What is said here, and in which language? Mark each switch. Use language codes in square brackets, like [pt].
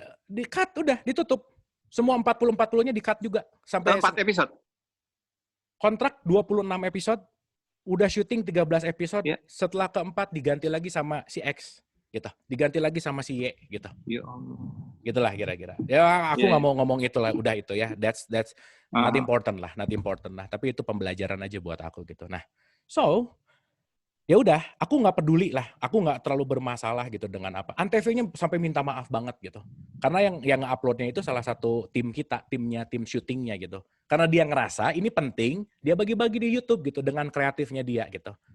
[id] Di cut, udah ditutup, semua 40-40-nya di cut juga sampai 4 episode. Kontrak 26 episode. Udah syuting 13 episode, setelah keempat diganti lagi sama si X, gitu. Diganti lagi sama si Y, gitu. Ya Allah. Gitulah kira-kira. Ya aku nggak mau ngomong itulah, udah itu ya. [en] That's not important lah. [id] Tapi itu pembelajaran aja buat aku gitu. Nah, so ya udah, aku nggak peduli lah. Aku nggak terlalu bermasalah gitu dengan apa. Antv-nya sampai minta maaf banget gitu. Karena yang nge-uploadnya itu salah satu tim kita, tim syutingnya gitu. Karena dia ngerasa ini penting, dia bagi-bagi di YouTube gitu dengan kreatifnya dia gitu.